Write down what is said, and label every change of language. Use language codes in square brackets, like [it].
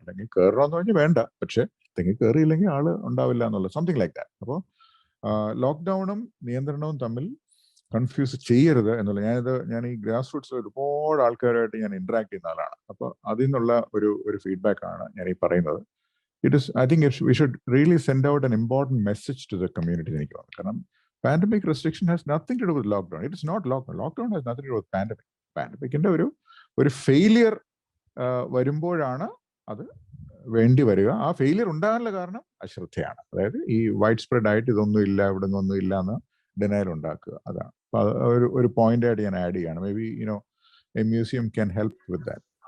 [ml] അല്ലെങ്കിൽ കയറണമെന്ന് പറഞ്ഞാൽ വേണ്ട, പക്ഷെ തെങ്ങ് കയറിയില്ലെങ്കിൽ ആള് ഉണ്ടാവില്ല എന്നുള്ള [en] Something like that. [ml] അപ്പോൾ ലോക്ക്ഡൌണും നിയന്ത്രണവും തമ്മിൽ കൺഫ്യൂസ് ചെയ്യരുത് എന്നുള്ള, ഞാൻ ഈ ഗ്രാസ് റൂട്ട്സിൽ ഒരുപാട് ആൾക്കാരായിട്ട് ഞാൻ ഇന്ററാക്ട് ചെയ്യുന്ന ആളാണ്. അപ്പോൾ അതിൽ നിന്നുള്ള ഒരു ഫീഡ്ബാക്ക് ആണ് ഞാൻ ഈ പറയുന്നത്. [en] I think we should really send out an important message to the community. കാരണം pandemic restriction has nothing to do with lockdown. It is not lockdown. Lockdown has nothing to do with pandemic. [ml] Pandemicന്റെ ഒരു failure വരുമ്പോഴാണ് അത് വേണ്ടി വരിക. ആ failure ഉണ്ടാകാനുള്ള കാരണം അശ്രദ്ധയാണ്. അതായത് ഈ വൈഡ് സ്പ്രെഡ് ആയിട്ട് ഇതൊന്നും ഇല്ല, ഇവിടെ നിന്നൊന്നും ഇല്ല എന്ന് ഡിനയൽ ഉണ്ടാക്കുക. അതാണ് ഒരു പോയിന്റ് ആയിട്ട് ഞാൻ ആഡ് ചെയ്യാണ്. [en] Maybe a museum can help with that.